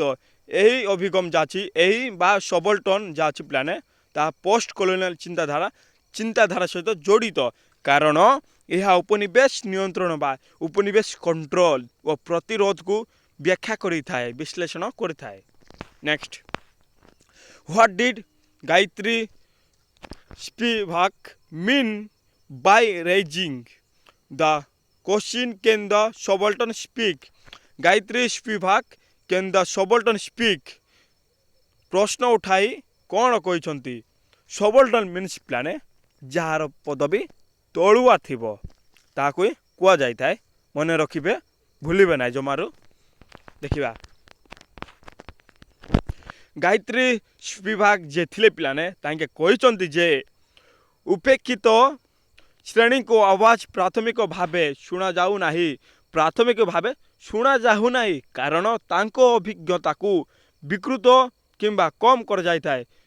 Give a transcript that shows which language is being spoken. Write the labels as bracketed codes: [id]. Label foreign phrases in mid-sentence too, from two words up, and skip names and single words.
[or] ଏହି ଅଭିଗମ ଯାଛି ଏହି ବା ସବଲ୍ଟନ ଯାଛି ପିଲାମାନେ ତାହା [en] post colonial [or] ଚିନ୍ତାଧାରା ସହିତ ଜଡ଼ିତ, କାରଣ ଏହା ଉପନିବେଶ ନିୟନ୍ତ୍ରଣ ବା ଉପନିବେଶ କଣ୍ଟ୍ରୋଲ ଓ ପ୍ରତିରୋଧକୁ ବ୍ୟାଖ୍ୟା କରିଥାଏ, ବିଶ୍ଳେଷଣ କରିଥାଏ। [en] Next, what did ଗାୟତ୍ରୀ ସ୍ପିଭାକ mean by raising the question can the subaltern speak? ଗାୟତ୍ରୀ ସ୍ପିଭାକ can the subaltern speak? [or] ପ୍ରଶ୍ନ ଉଠାଇ କ'ଣ କହିଛନ୍ତି? [en] subaltern means [or] ପିଲାମାନେ ଯାହାର ପଦବୀ ତଳୁଆ ଥିବ ତାହାକୁ ହିଁ କୁହାଯାଇଥାଏ। ମନେ ରଖିବେ, ଭୁଲିବେ ନାହିଁ ଜମାରୁ। ଦେଖିବା, ଗାୟତ୍ରୀ ସ୍ପିଭାକ ଯେ ଥିଲେ ପିଲାମାନେ ତାଙ୍କେ କହିଛନ୍ତି ଯେ ଉପେକ୍ଷିତ ଶ୍ରେଣୀଙ୍କ ଆବାଜ ପ୍ରାଥମିକ ଭାବେ ଶୁଣାଯାଉନାହିଁ କାରଣ ତାଙ୍କ ଅଭିଜ୍ଞତାକୁ ବିକୃତ କିମ୍ବା କମ୍ କରାଯାଇଥାଏ।